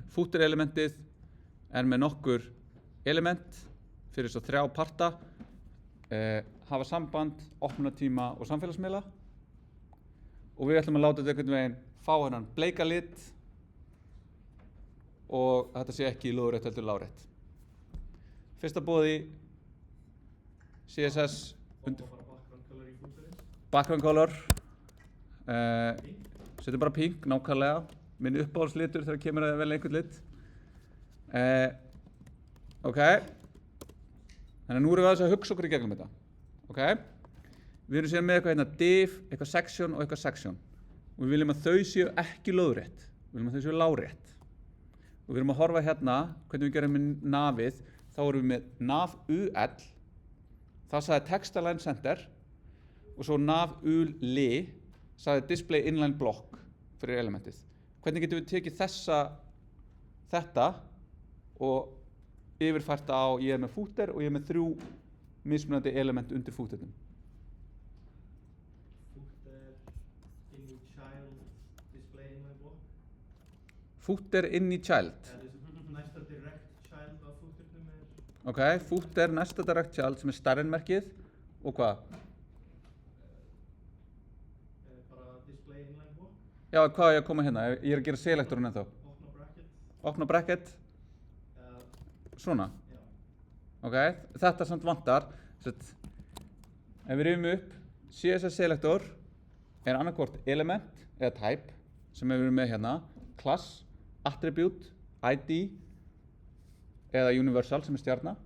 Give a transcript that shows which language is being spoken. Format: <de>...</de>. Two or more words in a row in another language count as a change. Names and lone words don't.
<is>Footer elementið er með nokkur element fyrir svo 3 parta, hafa samband, opnunartíma og samfélagsmiðla og við ætlum að láta þetta einhvern veginn fá hennan bleika lit og þetta sé ekki lóðrétt heldur lárétt. Fyrsta boði CSS undir</is> <en>background color</en> <is>setjum bara pink, nákvæmlega minn uppáhaldslitur þegar kemur að velja einhvern lit. Ok, þannig að nú erum við að hugsa okkur í gegnum þetta. Ok, við erum síðan með eitthvað hérna div, eitthvað section og eitthvað section og við viljum að þau séu ekki lóðrétt, við viljum að þau séu lárétt. Og við erum að horfa hérna, hvernig við gerum með navið, þá erum við með</is> <en>nav UL,</en> <is>það sagði</is> <en>text align center</en> <is>og svo</is> <en>nav UL</en> <is>sagði</is> <en>display inline block</en> <is>fyrir elementið. Hvernig getum við tekið þetta og yfirfært á, ég er með footer og ég er með 3 mismunandi element undir footernum. Footer, inn í child,</is> <en>display inline block.</en> <is>Footer inn í child. Næsta direct child á footernum er Ok, footer, næsta direct child sem er stærðinmerkið og hvað?</is> <en>bara display inline block.</en> <is>Já, hvað er ég að koma hérna? Ég er að gera selektorinn ennþá. Opna bracket. Opna bracket, svona. Já. Ok, þetta samt vantar. Ef við rifum upp, CSS selektor er annarkvort element eða type sem við erum með hérna, class, attribute, ID eða universal sem er stjarna.</is>